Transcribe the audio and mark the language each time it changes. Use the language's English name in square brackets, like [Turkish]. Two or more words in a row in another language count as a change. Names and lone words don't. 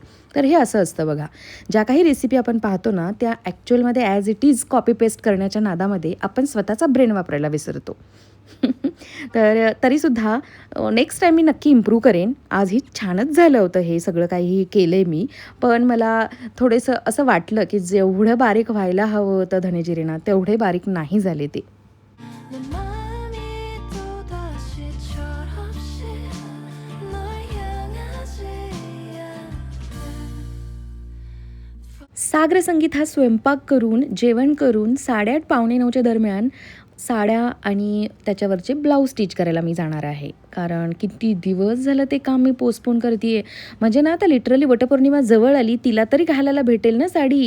[Marathi] तर हे असं असतं बघा, ज्या काही रेसिपी आपण पाहतो ना, त्या ॲक्च्युअलमध्ये [English] as it is copy paste [Marathi] करण्याच्या नादामध्ये आपण स्वतःचा ब्रेन वापरायला विसरतो. तर तरीसुद्धा [English] next time [Marathi] मी नक्की इम्प्रूव्ह करेन. आजही छानच झालं होतं हे सगळं काही केलं आहे मी. पण मला थोडंसं असं वाटलं, की जेवढं बारीक व्हायला हवं होतं धने जिरे तेवढे बारीक नाही झाले ते. [Korean] 내 맘이 또다시 철없이 널 향하지 않게 [Marathi] सागर संगीत हा स्वयंपाक करून, जेवण करून 8:30 पावणे 9च्या दरम्यान साड्या आणि त्याच्यावरचे ब्लाऊज स्टिच करायला मी जाणार आहे. कारण किती दिवस झालं ते काम मी पोस्टपोन करते आहे. म्हणजे ना आता लिटरली वटपौर्णिमा जवळ आली, तिला तरी घालायला भेटेल ना साडी.